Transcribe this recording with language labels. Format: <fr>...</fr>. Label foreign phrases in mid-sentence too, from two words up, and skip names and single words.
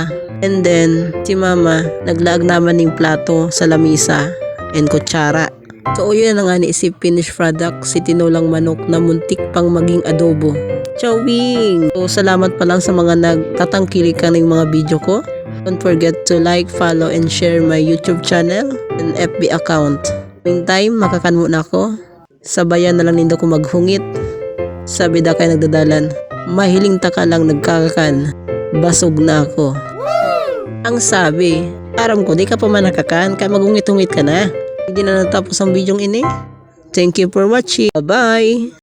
<en>And then,</en> <bik>si mama, naglaag naman ng plato sa lamisa and kutsara.</bik> <tl>So, yun na nga si</tl> <en>finished product,</en> <tl>si tinulang manok na muntik pang maging adobo. Chowing! So, salamat pa lang sa mga nagtatangkilikan ng mga video ko.</tl> <en>Don't forget to like, follow, and share my YouTube channel and FB account.</en> <bik>Meantime, makakan muna ako. Sabayan na lang nindo ko maghungit. Sabi da kayo nagdadalan, mahiling taka lang nagkakakan. Basog na ako. Ang sabi, aram ko di ka pa man nakakan, kaya magungit-ungit ka na.</bik> <tl>Hindi na natapos ang bidyong ini.</tl> <en>Thank you for watching. Bye-bye!</en>